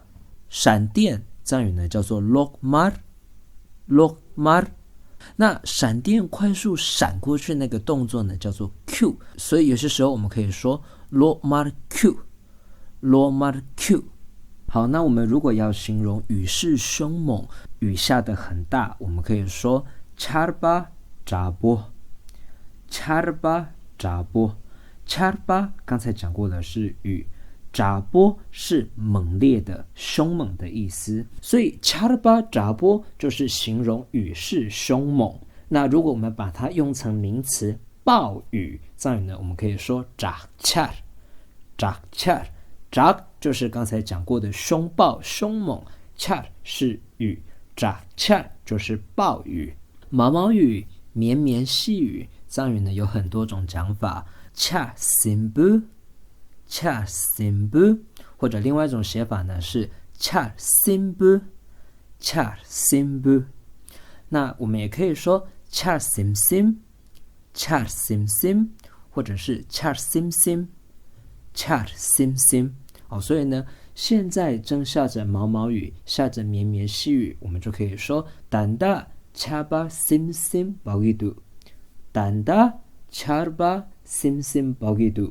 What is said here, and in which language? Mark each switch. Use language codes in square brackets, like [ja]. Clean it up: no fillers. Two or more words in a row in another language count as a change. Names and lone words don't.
[zh] 闪电藏语呢叫做 lokmar， 那闪电快速闪过去那个动作呢叫做 Q， 所以有些时候我们可以说 [bo] གློག་དམར་ཁྱུག. [zh] 好，那我们如果要形容雨势凶猛，雨下得很大，我们可以说 [bo] ཆར་པ་དྲག་པོ. [zh] charba 刚才讲过的是雨，炸波是猛烈的凶猛的意思，所以 charba 炸波就是形容雨势凶猛。那如果我们把它用成名词暴雨藏语呢，我们可以说 jakchar。就是刚才讲过的凶暴凶猛， char 是雨， jakchar 就是暴雨。毛毛雨绵绵细雨藏语呢有很多种讲法， [bo] ཆར་ཟིམ་བུ, [zh] 或者另外一种写法呢是 [bo] ཆར་ཟིམ་བུ. [zh] 那我们也可以说 [bo] ཆར་ཟིམ་ཟིམ, [zh] 或者是 [bo] ཆར་ཟིམ་ཟིམ. [zh] 所以呢现在正下着毛毛雨，下着绵绵细雨，我们就可以说 [bo] ད་ལྟ་ཆར་པ་ཟིམ་ཟིམ་བབ་གི་འདུག, ད་ལྟ་ཆར་པ་ཟིམ་ཟིམ་བབ་གི་འདུག.